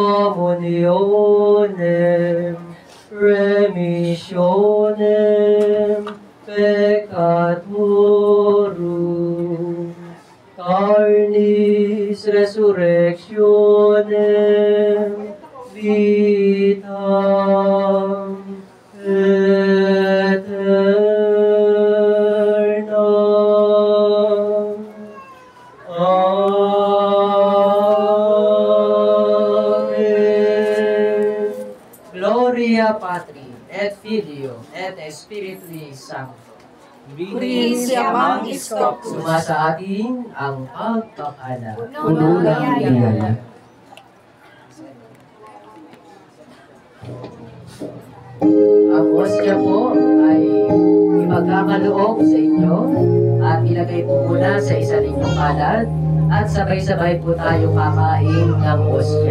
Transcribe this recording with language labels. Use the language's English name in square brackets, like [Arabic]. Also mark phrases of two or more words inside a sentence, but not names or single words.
[Latin] Communionem, Remissionem Peccatorum, Carnis Resurrectionem, Vitam Aeternam. Amen. Gloria Patri, et Filio, et Spiritui Sancto. [Filipino] Purihin si Amang Iskopus. Sumasa atin ang pagpapala. Puno ng biyaya. Ang hostya po ay ipagkakaloob sa inyo at ilagay po muna sa isa ninyong kalat at sabay-sabay po tayo kakain ng hostya.